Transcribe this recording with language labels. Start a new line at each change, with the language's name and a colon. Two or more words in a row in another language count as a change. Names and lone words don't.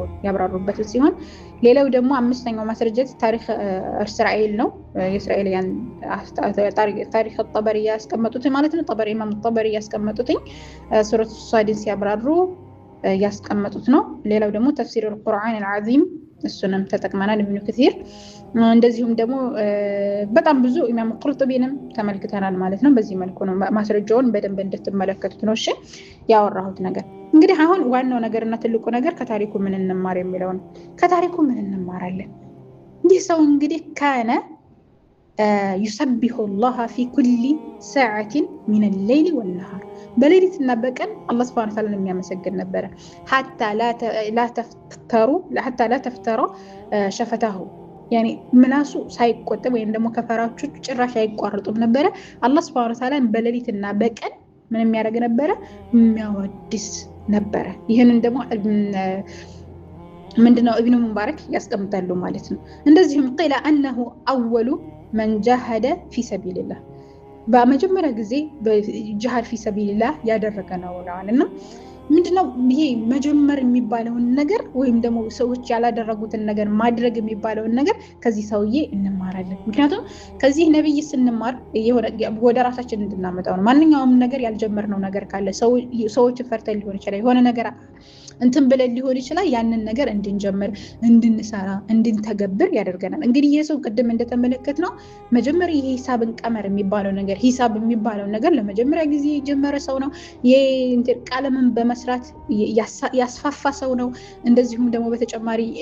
Amharic: ያብራሩበት ሲሆን ሌላው ደግሞ አምስተኛው ማስረጃ ታሪክ እስራኤል ነው። የእስራኤልያን ታሪክ الطبري ያስቀመጡት ማለት ነው። طبري ኢማም الطبري ያስቀመጡት ሱረቱ ሳዲን ሲያብራሩ ያስቀመጡት ነው። ሌላው ደግሞ ተፍሲር القرآن العظيم እሱንም ተጠቅመናል ኢብኑ ከሲር እንደዚሁም ደግሞ በጣም ብዙ ኢማም ቁርጡቢንም ተመልክተናል ማለት ነው። በዚህ መልኩ ነው ማስረጃውን በደንብ እንድትመለከቱት ነው። እሺ ያወራሁት ነገር እንግዲህ አሁን ዋናው ነገርና ትልቁ ነገር ከታሪኩ ምን እንማር የሚለው ነው። ከታሪኩ ምን እንማራለን? ይህ ሰው እንግዲህ
Arabic: كان يسبح الله في كل ساعة من الليل والنهار
Amharic: በሌሊትና በቀን አላህ
Arabic: سبحانه وتعالى
Amharic: የሚያመሰግን ነበር።
Arabic: حتى لا تفتر شفته يعني
Amharic: ምላሱ ሳይቆጠብ ወይም ደግሞ ከፈራቹ ጭራሽ አይቋርጡም ነበር። አላህ
Arabic: سبحانه وتعالى
Amharic: በሌሊትና በቀን ምን የሚያደርግ ነበር? የሚያወድስ ነበር። ይሄንን ደግሞ ምንድነው ኢብኑ ሙባረክ ያስቀምጣሉ ማለት ነው። እንደዚሁም
Arabic: قيل انه اول من جاهد في سبيل الله
Amharic: በመጀመሪያ ጊዜ በጂሃድ
Arabic: في سبيل
Amharic: الله ያደረገ ነው እና ምንድነው ይሄ መጀመር የሚባለውን ነገር ወይም ደግሞ ሰዎች ያላደረጉትን ነገር ማድረግ የሚባለውን ነገር ከዚህ ሰውዬ እንማራለን። ምክንያቱም ከዚህ ነብይ ስንማር ወደ ራሳችን እንድናመጣው ነው። ማንኛውም ነገር ያልጀመርነው ነገር ካለ ሰዎች ፈርተን ሊሆን ይችላል የሆነ ነገር እንትን ብለን ሊሆን ይችላል ያንን ነገር እንድንጀምር እንድንሰራ እንድንተገብር ያደርገናል። እንግዲህ የሰው ቅድም እንደተመለከትነው መጀመሪያ የሂሳብን ቀመር የሚባለው ነገር ሂሳብ የሚባለው ነገር ለመጀመሪያ ጊዜ የጀመረ ሰው ነው። የቀለምን በመስራት ያስፋፋ ሰው ነው። እንደዚሁም ደግሞ በተጨማሪ